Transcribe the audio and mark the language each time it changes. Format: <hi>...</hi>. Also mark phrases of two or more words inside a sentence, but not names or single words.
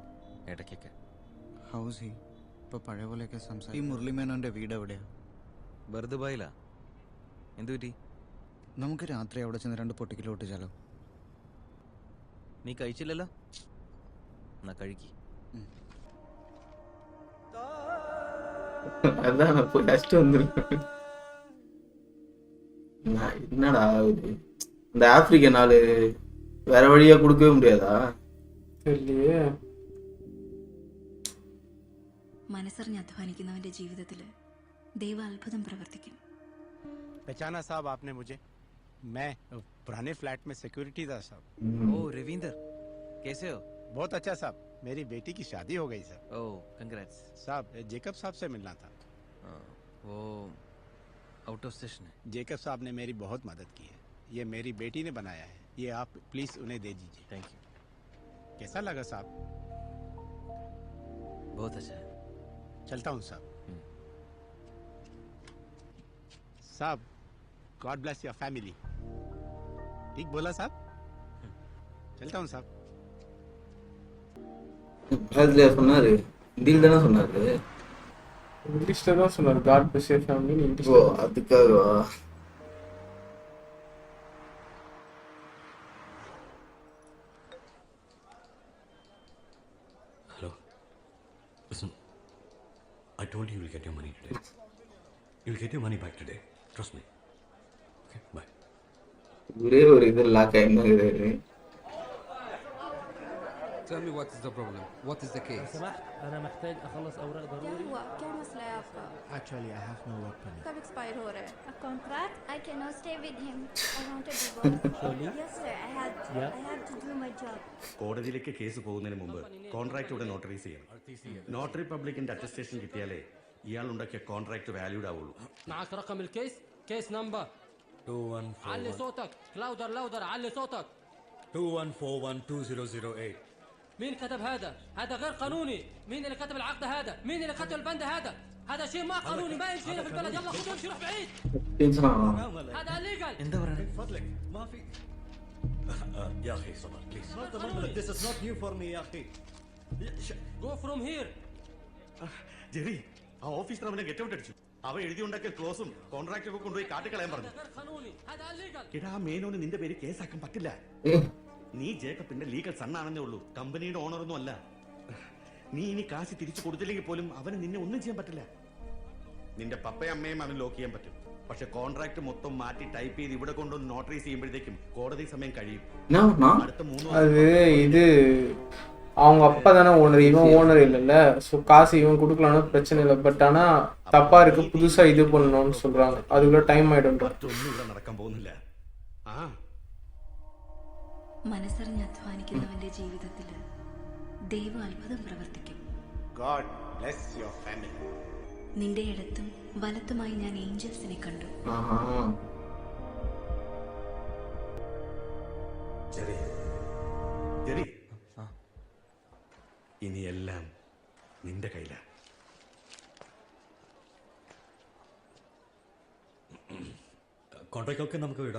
<ml>ഇടയ്ക്കൊക്കെ. ഹൗസ് ഹി ഇപ്പൊ പഴയ പോലെയൊക്കെ സംസാരിക്കും. ഈ മുരളി മേനോന്റെ വീട് എവിടെയാ? ബർദുബായിലാ. എന്തു പറ്റി? നമുക്ക് രാത്രി അവിടെ ചെന്ന് 2 പൊട്ടിക്കൽ പൊട്ടിച്ചാലോ? നീ കഴിച്ചില്ലല്ലോ, എന്നാ കഴിക്കി.</ml> <ta>அதான் போய் ஃபர்ஸ்ட் வந்துருக்கு. என்னடா இது, இந்த ஆப்பிரிக்க நாள் வேற வழியா கொடுக்கவே முடியாதா? தெரியலையே.</ta> <ml>മനസ്സറിഞ്ഞ് അധ്വാനിക്കുന്നവന്റെ ജീവിതത്തിൽ ദൈവ അത്ഭുതം പ്രവർത്തിക്കും.</ml> <hi>पहचाना साहब आपने मुझे? मैं पुराने फ्लैट में सिक्योरिटी था साहब. ओ रविंदर, कैसे हो? बहुत अच्छा साहब, मेरी बेटी की शादी हो गई सर.</hi> <en>Oh congrats</en> <hi>साहब, जेकब साहब से मिलना था. वो</hi> <en>out of station</en> <hi>है. जेकब साहब ने मेरी बहुत मदद की है. ये मेरी बेटी ने बनाया है, ये आप प्लीज उन्हें दे दीजिए.</hi> <en>Thank you.</en> <hi>कैसा लगा साहब? बहुत अच्छा है. चलता हूँ साहब.</hi> <en>साहब, God bless your family.</en> <hi>ठीक बोला साहब? चलता हूँ साहब.</hi> <ta>அதுல சொன்னாரு, ஹிந்தில தானே சொன்னாரு. இங்கிலீஷ்ல தான் சொன்னாரு.</ta> <en>God bless your family English.</en> <ta>ஓ, அதுக்காகவா?</ta> <en>Hello. Listen, I told you you'll get your money today. You'll get your money back today. Trust me. Okay, bye.</en> <ta>ஒரே ஒரு இது லாக் ஆயிருந்தாரு.</ta> <en>Tell me what is the problem? What is the case?</en> <ar>أنا محتاج أخلص أوراق ضروري.</ar> <hi>क्या मसला है आपका?</hi> <en>Actually, I have no work permit.</en> <hi>कब एक्सपायर हो रहा है?</hi> <en>A contract? I cannot stay with him. I want a divorce. Surely? Yes sir, I have to do my job.</en> <ml>കോടതിയിലേക്ക് കേസ് പോകുന്നതിന് മുമ്പ് കോൺട്രാക്ട് ഇവിടെ നോട്ടറൈസ് ചെയ്യണം. നോട്ടറി പബ്ലിക്കിന്റെ അറ്റസ്റ്റേഷൻ കിട്ടിയാലേ ഇയാൾ ഉണ്ടാക്കിയ കോൺട്രാക്ട് വാല്യൂഡ് ആവുള്ളൂ.</ml> <ar>معك رقم الكيس؟</ar> <en>case number</en> <ar>2141. علي صوتك.</ar> <en>louder louder</en> <ar>علي صوتك. 21412008. مين كتب هذا؟ هذا غير قانوني. مين اللي كتب العقد هذا؟ مين اللي كتب البند هذا؟ هذا شيء ما قانوني، ما يمشي هنا في البلد. يلا خذوا امشي روح بعيد. هذا الليجل. من فضلك ما في يا اخي صبر بليز.</ar> <en>This is not new for me</en> <ar>يا اخي.</ar> <en>Go from here.</en> <ml>ജെറി, ആ ഓഫീസർ അവനെ</ml> <en>get out</en> <ml>അടിച്ചു. അവ എഴുതി ഉണ്ടാക്കിയ ക്ലോസും കോൺട്രാക്ട് ഒക്കെ കൊണ്ടുപോയി കാട്ടിക്കളയാൻ പറഞ്ഞു. എടാ, ആ മേനോന് നിന്റെ പേര് കേസാക്കാൻ പറ്റില്ല. നീ ജേക്കബിന്റെ ലീഗൽ സണ്ണാണെന്നേ ഉള്ളൂ, കമ്പനിയുടെ ഓണറൊന്നും അല്ല. നീ ഇനി കാശ് തിരിച്ചു കൊടുത്തില്ലെങ്കിൽ പോലും അവന് നിന്നെ ഒന്നും ചെയ്യാൻ പറ്റില്ല. നിന്റെ പപ്പയും അമ്മയും അവന് ലോക്ക് ചെയ്യാൻ പറ്റും. പക്ഷെ കോൺട്രാക്ട് മൊത്തം മാറ്റി ടൈപ്പ് ചെയ്ത് ഇവിടെ കൊണ്ടുവന്ന് നോട്ടറൈസ് ചെയ്യുമ്പോഴത്തേക്കും കോടതി സമയം കഴിയും. അടുത്ത 3</ml> <ta>அது இது அவங்க அப்பா தானே ஓனர், இவன் ஓனர் இல்லைல்ல. ஸோ காசு இவன் கொடுக்கலான்னு பிரச்சனை இல்லை. பட் ஆனால் தப்பா இருக்கு, புதுசா இது பண்ணணும்னு சொல்றாங்க. அதுக்குள்ள டைம் ஆயிடும்.</ta> <ml>ഒന്നും ഇവിടെ നടക്കാൻ പോകുന്നില്ല. മനസ്സറിഞ്ഞ് അധ്വാനിക്കുന്നവന്റെ ജീവിതത്തിൽ ദൈവം അത്ഭുതം പ്രവർത്തിക്കും.</ml> <en>God bless your family.</en> <ml>നിന്റെ ഇടത്തും വലത്തുമായി ഞാൻ ഏഞ്ചൽസിനെ കണ്ടു. ജെറി, ഇനിയെല്ലാം നിന്റെ കയ്യിലാണ്. കോൺട്രാക്റ്റൊക്കെ നമുക്ക് വിടാം.</ml>